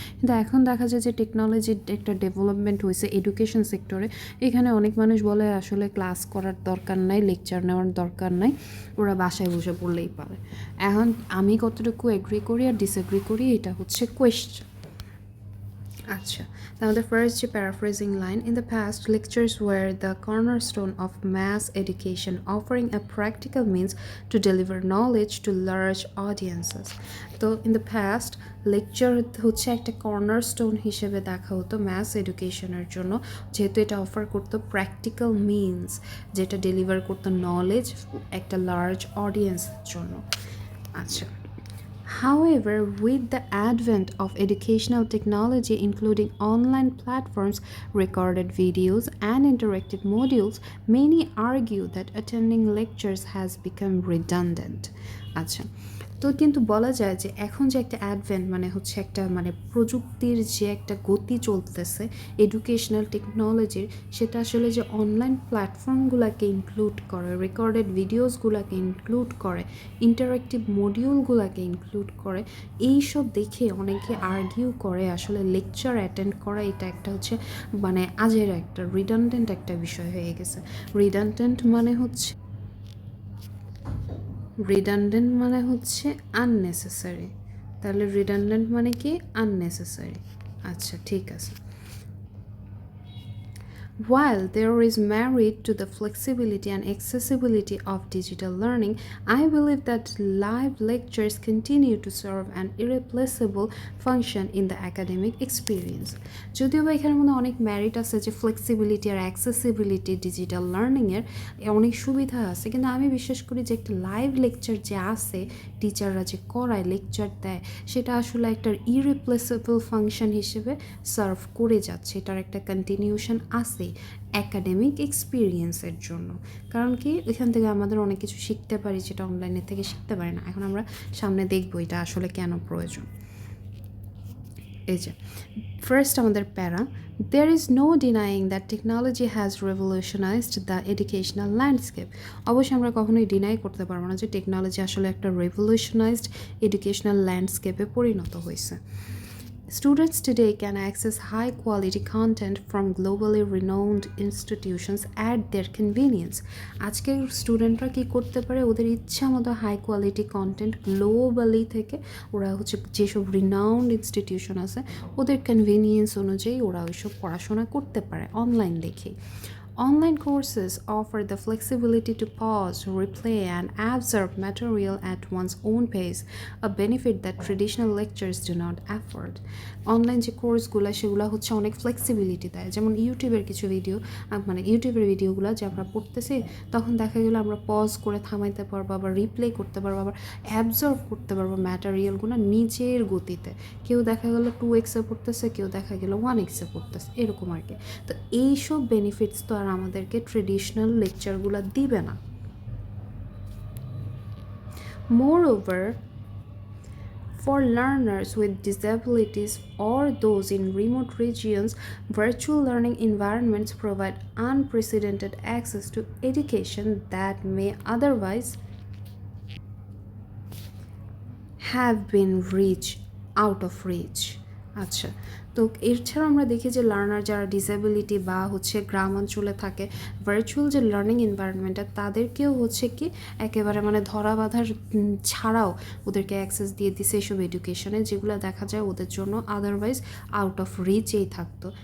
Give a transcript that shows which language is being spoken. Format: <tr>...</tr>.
<bn>কিন্তু এখন দেখা যায় যে টেকনোলজির একটা ডেভেলপমেন্ট হয়েছে এডুকেশন সেক্টরে। এখানে অনেক মানুষ বলে আসলে ক্লাস করার দরকার নাই, লেকচার নেওয়ার দরকার নাই, ওরা বাসায় বসে পড়লেই পারে। এখন আমি কতটুকু এগ্রি করি আর ডিসএগ্রি করি এটা হচ্ছে question. Acha.</bn> <en>Now the first paraphrasing line, in the past lectures were the cornerstone of mass education, offering a practical means to deliver knowledge to large audiences.</en> <bn>তো</bn> <en>in the past</en> <bn>লেকচার হচ্ছে একটা cornerstone হিসেবে দেখা হতো mass এডুকেশনের জন্য, যেহেতু এটা অফার করতো প্র্যাকটিক্যাল মিনস, যেটা ডেলিভার করতো নলেজ একটা লার্জ অডিয়েন্সের জন্য।</bn> <en>আচ্ছা, however, with the advent of educational technology, including online platforms, recorded videos, and interactive modules, many argue that attending lectures has become redundant.</en> <bn>আচ্ছা, তো কিন্তু বলা যায় যে এখন যে একটা অ্যাডভেন্ট মানে হচ্ছে একটা মানে প্রযুক্তির যে একটা গতি চলতেছে এডুকেশনাল টেকনোলজির, সেটা আসলে যে অনলাইন প্ল্যাটফর্মগুলোকে ইনক্লুড করে, রেকর্ডেড ভিডিওসগুলোকে ইনক্লুড করে, ইন্টারেক্টিভ মডিউলগুলোকে ইনক্লুড করে, এইসব দেখে অনেকে আর্গিউ করে আসলে লেকচার অ্যাটেন্ড করা এটা একটা হচ্ছে মানে আজের একটা রিডান্ডেন্ট একটা বিষয় হয়ে গেছে। রিডান্ডেন্ট মানে হচ্ছে রিডান্ডেন্ট মানে হচ্ছে আননেসেসারি। তাহলে রিডান্ডেন্ট মানে কি? আননেসেসারি। আচ্ছা, ঠিক আছে।</bn> <en>While there is merit to the flexibility and accessibility of digital learning, I believe that live lectures continue to serve an irreplaceable function in the academic experience.</en> <bn>যদিও বা এখানের মধ্যে অনেক মেরিট আছে, যে ফ্লেক্সিবিলিটি আর অ্যাক্সেসিবিলিটি ডিজিটাল লার্নিংয়ের অনেক সুবিধা আছে, কিন্তু আমি বিশ্বাস করি যে একটা লাইভ লেকচার যে আছে, টিচাররা যে করায় লেকচার দেয়, সেটা আসলে একটা ইররিপ্লেসেবল ফাংশন হিসেবে সার্ভ করে যাচ্ছে, এটার একটা কন্টিনিউশন আছে অ্যাকাডেমিক এক্সপিরিয়েন্সের জন্য। কারণ কি, এখান থেকে আমাদের অনেক কিছু শিখতে পারি যেটা অনলাইনের থেকে শিখতে পারি না। এখন আমরা সামনে দেখবো এটা আসলে কেন প্রয়োজন। এই যে ফার্স্ট আমাদের প্যারা,</bn> <en>there is no denying that technology has revolutionized the educational landscape.</en> <bn>অবশ্যই আমরা কখনোই ডিনাই করতে পারবো না যে টেকনোলজি আসলে একটা রেভলিউশনাইজড এডুকেশনাল ল্যান্ডস্কেপে পরিণত হয়েছে।</bn> <en>Students today can access high quality content from globally renowned institutions at their convenience.</en> <bn>আজকের স্টুডেন্টরা কি করতে পারে, ওদের ইচ্ছা মতো হাই কোয়ালিটি কন্টেন্ট গ্লোবালি থেকে ওরা হচ্ছে যেসব রিনাউন্ড ইনস্টিটিউশন আছে ওদের কনভিনিয়েন্স অনুযায়ী ওরা ওইসব পড়াশোনা করতে পারে অনলাইন দেখেই।</bn> <en>Online courses offer the flexibility to pause, replay, and absorb material at one's own pace, a benefit that traditional lectures do not afford.</en> <bn>Online যে কোর্সগুলো সেগুলো হচ্ছে অনেক ফ্লেক্সিবিলিটি দেয়, যেমন ইউটিউবের কিছু ভিডিও, মানে ইউটিউবের ভিডিওগুলো যে আমরা পড়তেছি তখন দেখা গেলো আমরা পজ করে থামাইতে পারবো, আবার রিপ্লে করতে পারবো, আবার অ্যাবজর্ব করতে পারবো ম্যাটেরিয়ালগুলো নিজের গতিতে। কেউ দেখা গেলো 2x পড়তেছে, কেউ দেখা গেলো 1x পড়তেছে, এরকম আর কি। তো এইসব বেনিফিটস তো আর আমাদেরকে ট্রেডিশনাল লেকচারগুলো দিবে না।</bn> <en>Moreover, for learners with disabilities or those in remote regions, virtual learning environments provide unprecedented access to education that may otherwise have been out of reach.</en> <bn>আচ্ছা, তো এছাড়াও আমরা দেখি যে লার্নার যারা ডিসেবিলিটি বা হচ্ছে গ্রাম অঞ্চলে থাকে, ভার্চুয়াল যে লার্নিং এনভায়রনমেন্টটা তাদেরকেও হচ্ছে কি একেবারে মানে ধরা বাঁধার ছাড়াও ওদেরকে অ্যাক্সেস দিয়ে দিছে এইসব এডুকেশনে, যেগুলো দেখা যায় ওদের জন্য আদারওয়াইজ আউট অফ রিচেই থাকতো।</bn>